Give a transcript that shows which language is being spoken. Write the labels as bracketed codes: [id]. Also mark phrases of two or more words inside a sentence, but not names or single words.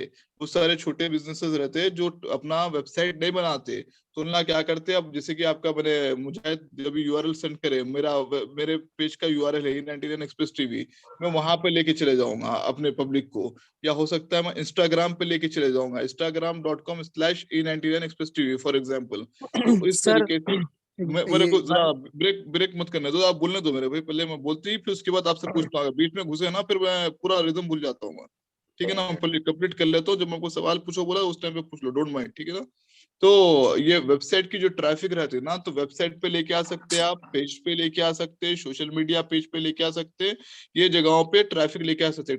[hi] बहुत सारे छोटे बिजनेसेस रहते हैं जो अपना वेबसाइट नहीं बनाते, तो उनका क्या करते हैं, अब जैसे कि आपका मैंने मुजाहिद जब यूआरएल सेंड करे, मेरे पेज का यूआरएल है E99 एक्सप्रेस टीवी, मैं वहां पे लेके चले जाऊंगा अपने पब्लिक को, या हो सकता है मैं इंस्टाग्राम पे लेके चले जाऊंगा, instagram.com/E99 एक्सप्रेस टीवी [en] for example. [hi] तो इस सर तरीके से मेरे को जरा ब्रेक मत करने दो, आप बोलने दो मेरे भाई, पहले मैं बोलती फिर उसके बाद आपसे पूछता हूँ, बीच में घुसे ना फिर मैं पूरा रिदम भूल जाता हूँ मैं, ठीक है ना। पहले कंप्लीट कर लेता हूँ, जब मैं कोई सवाल पूछो बोला उस टाइम पे पूछ लो, [en] don't mind, [hi] ठीक है ना। तो ये वेबसाइट की जो ट्रैफिक रहती है ना, तो वेबसाइट पे लेके आ सकते हैं, आप पेज पे लेके आ सकते हैं, [en] social media page [hi] पे लेके आ सकते हैं, ये जगहों पे ट्रैफिक लेके आ सकते हैं।